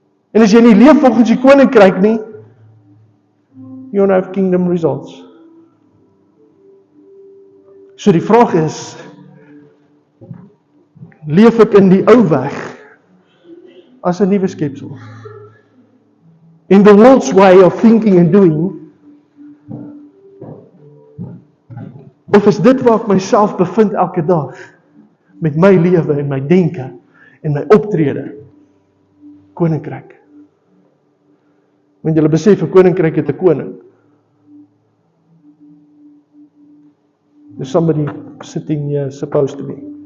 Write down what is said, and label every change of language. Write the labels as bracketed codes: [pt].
[af] En as jy nie leef volgens die koninkryk nie, [en] you don't have kingdom results. [af] So die vraag is, leef ek in die ou weg as 'n nuwe skepsel? [en] In the world's way of thinking and doing, [af] Of is dit waar ek myself bevind elke dag? Met my lewe en my denke en my optrede? Koninkryk. Want julle besef, 'n koninkryk het 'n koning. [en] There's somebody sitting here supposed to be.